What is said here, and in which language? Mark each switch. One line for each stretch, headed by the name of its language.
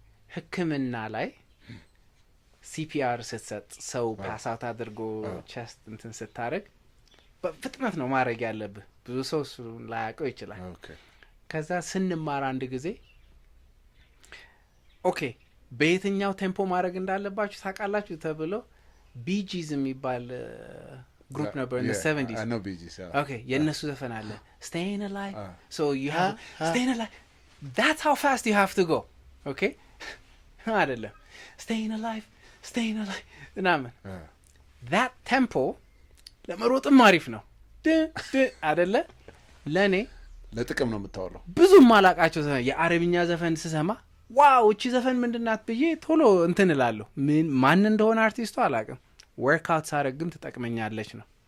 Amharic: የህክምና ላይ CPR ስትሰጥ ሰው ፓሳት አድርጎ ቸስት እንትን ስታረግ በፍጥነት ነው ማድረግ ያለብህ ብዙ ሰው ላያውቀው ይችላል ከዛ ስንማር አንድ ጊዜ ኦኬ በየትኛው ቴምፖ ማድረግ እንዳለባችሁ ታውቃላችሁ ተብሎ ቢጂዝ የሚባል ግሩፕ ነበር
English: in the 70s I know BGs okay
Amharic: የነሱ ዘፈን አለ
English: staying alive so you have staying alive that's how fast you have to go okay
Amharic: አይደለም
English: staying alive
Amharic: እናምን
English: that tempo
Amharic: ለመሮጥም አሪፍ ነው አይደለ ለኔ ለጥቅም ነው የምታወራው ብዙ ማላቃቸው የአረብኛ ዘፈን ስሰማ ዋው እቺ ዘፈን ምንድናት ብዬ ቶሎ እንትን እላለሁ ማን እንደሆነ አርቲስቱ አላውቅም ወርክአውት ሳረግም ትጠቅመኛለች ነው